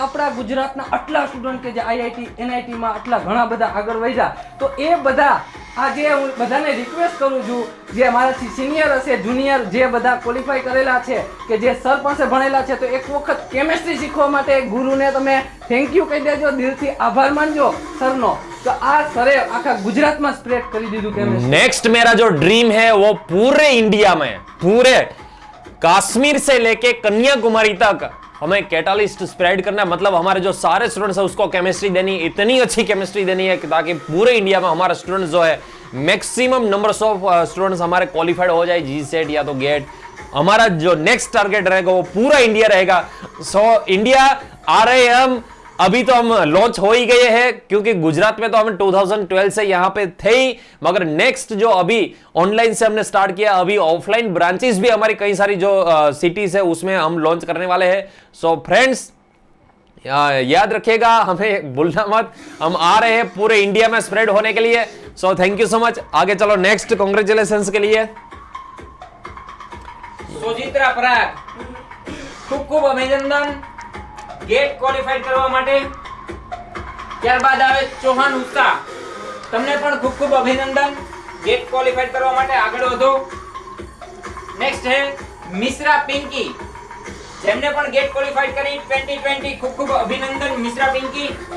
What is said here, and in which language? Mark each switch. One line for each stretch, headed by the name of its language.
Gujarati: અને આપણા ગુજરાતના આટલા સ્ટુડન્ટ કે જે IIT NIT માં આટલા ઘણા બધા આગળ વધ્યા, તો એ બધા આજે હું બધાને રિક્વેસ્ટ કરું છું, જે મારાથી સિનિયર હશે, જુનિયર, જે બધા ક્વોલિફાઈ કરેલા છે, કે જે સર પાસે ભણેલા છે, તો એક વખત કેમેસ્ટ્રી શીખવા માટે ગુરુને તમે થેન્ક યુ કહી દેજો, દિલથી આભાર માનજો સરનો. તો આ સરે આખા ગુજરાતમાં સ્પ્રેડ કરી દીધું કેમેસ્ટ્રી.
Hindi: नेक्स्ट मेरा जो ड्रीम है वो पूरे इंडिया में, पूरे कश्मीर से लेके कन्याकुमारी तक हमें कैटालिस्ट स्प्रेड करना है. मतलब हमारे जो सारे स्टूडेंट्स है उसको केमिस्ट्री देनी, इतनी अच्छी केमिस्ट्री देनी है ताकि पूरे इंडिया में हमारा स्टूडेंट्स जो है मैक्सिमम नंबर्स ऑफ स्टूडेंट्स हमारे क्वालिफाइड हो जाए जी सेट या तो गेट. हमारा जो नेक्स्ट टारगेट रहेगा वो पूरा इंडिया रहेगा. सो इंडिया आ रहे हैं हम. अभी तो हम लॉन्च हो ही गए हैं क्योंकि गुजरात में तो हम 2012 से यहाँ पे थे ही, मगर नेक्स्ट जो अभी ऑनलाइन से हमने स्टार्ट किया, अभी ऑफलाइन ब्रांचेस भी हमारी कई सारी जो सिटीज है उसमें हम लॉन्च करने वाले हैं. सो फ्रेंड्स याद रखिएगा, हमें भूलना मत, हम आ रहे हैं पूरे इंडिया में स्प्रेड होने के लिए. So thank you so much. आगे चलो नेक्स्ट कांग्रेचुलेशंस के लिए
Gujarati: સોજિત્રા પરાગ, ખૂબ અભિનંદન ગેટ ક્વોલિફાઈડ કરવા માટે. ત્યારબાદ આવે ચૌહાણ ઉત્સાહ, તમને પણ ખૂબ અભિનંદન ગેટ ક્વોલિફાઈડ કરવા માટે આગળ વધો. નેક્સ્ટ છે મિશ્રા પિંકી, જેમને પણ ગેટ ક્વોલિફાઈડ કરી 2020, ખૂબ ખૂબ અભિનંદન મિશ્રા પિંકી.